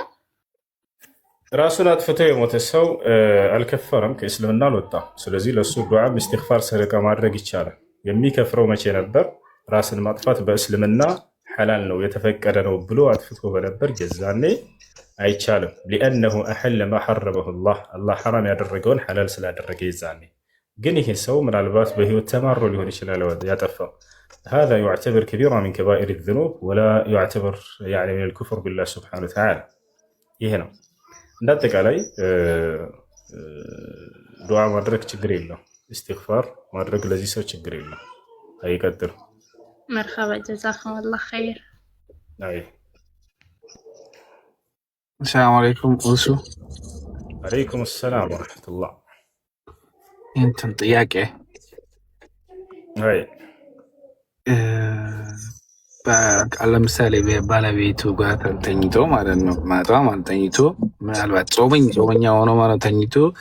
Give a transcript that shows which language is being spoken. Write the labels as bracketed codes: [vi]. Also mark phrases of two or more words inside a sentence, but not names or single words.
[am] ራሱን አጥፍቶ የሞተ ሰው አልከፈረም፣ ከእስልምና አልወጣም። ስለዚህ ለሱ [ar] دعاء استغفار፣ [am] ሰደቃ ማድረግ ይቻላል። የሚከፍረው መቼ ነበር? ራስን ማጥፋት በእስልምና ሐላል ነው የተፈቀደ ነው ብሎ አጥፍቶ በነበር ጀዛኔ አይቻልም። [ar] لأنه أحل ما حرمه الله [am] ሐራም ያደረገውን ሐላል ስላደረገ ይዛኔ። ግን ይሄ ሰው ምናልባት በህይወት ተማሮ ሊሆን ይችላል ያጠፋው። [ar] هذا يعتبر كبيرة من كبائر الذنوب ولا يعتبر يعني من الكفر بالله سبحانه وتعالى. [am] ይሄ ነው እንዳጠቃላይ ዱዓ ማድረግ ችግር የለው፣ ኢስቲግፋር ማድረግ ለዚህ ሰው ችግር የለው። አይቀጥል። [ar] مرحبا جزاكم الله خير. [am] አይ [ar] سلام عليكم ኡሱ። عليكم السلام ورحمة الله። [am] እንትን ጥያቄ አይ ለምሳሌ ባለቤቱ ጋር ተኝቶ ማለት ነው ማታ ማለት ተኝቶ ምናልባት ጾመኛ ሆኖ ማለት ተኝቶ